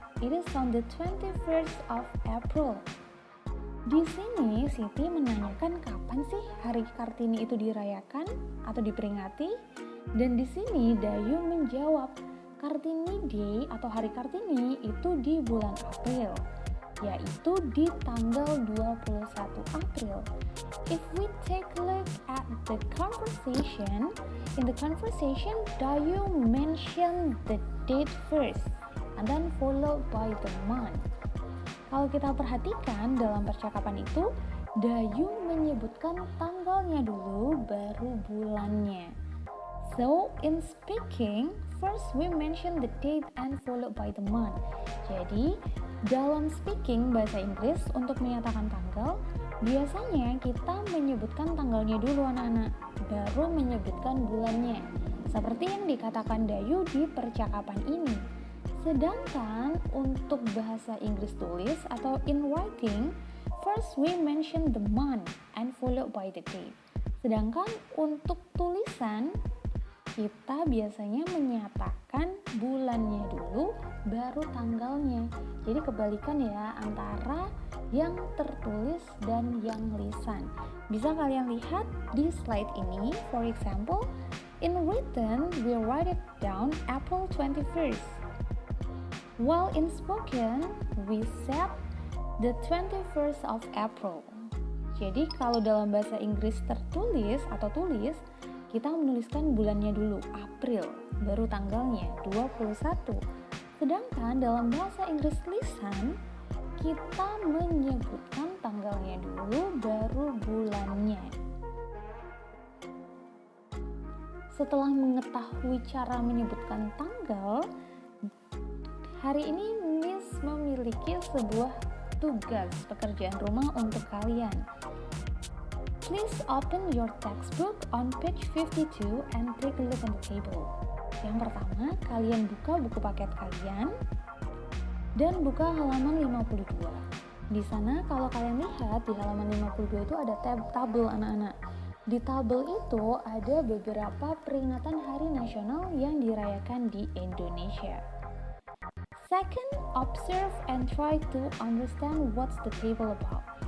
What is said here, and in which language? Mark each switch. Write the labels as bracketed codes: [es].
[en] It is on the 21st of April." [id] Di sini Siti menanyakan kapan sih hari Kartini itu dirayakan atau diperingati, dan di sini Dayu menjawab, Kartini Day atau hari Kartini itu di bulan April, yaitu di tanggal 21 April. [en] If we take a look at the conversation, in the conversation Dayu mentioned the date first and then followed by the month. [id] Kalau kita perhatikan dalam percakapan itu, Dayu menyebutkan tanggalnya dulu baru bulannya. [en] So in speaking, first we mention the date and followed by the month. [id] Jadi dalam speaking bahasa Inggris untuk menyatakan tanggal, biasanya kita menyebutkan tanggalnya dulu anak-anak, baru menyebutkan bulannya. Seperti yang dikatakan Dayu di percakapan ini. Sedangkan untuk bahasa Inggris tulis atau [en] in writing, first we mention the month and followed by the date. [id] Sedangkan untuk tulisan, kita biasanya menyatakan bulannya dulu, baru tanggalnya. Jadi kebalikan ya antara yang tertulis dan yang lisan. Bisa kalian lihat di slide ini, [en] for example, in written we write it down April 21st. While in spoken, we said the 21st of April. [id] Jadi kalau dalam bahasa Inggris tertulis atau tulis, kita menuliskan bulannya dulu, April, baru tanggalnya, 21. Sedangkan dalam bahasa Inggris lisan, kita menyebutkan tanggalnya dulu, baru bulannya. Setelah mengetahui cara menyebutkan tanggal, hari ini Miss memiliki sebuah tugas pekerjaan rumah untuk kalian. [en] Please open your textbook on page 52 and take a look on the table. [id] Yang pertama, kalian buka buku paket kalian dan buka halaman 52. Di sana kalau kalian lihat di halaman 52 itu ada tabel anak-anak. Di tabel itu ada beberapa peringatan hari nasional yang dirayakan di Indonesia. [en] Second, observe and try to understand what's the table about.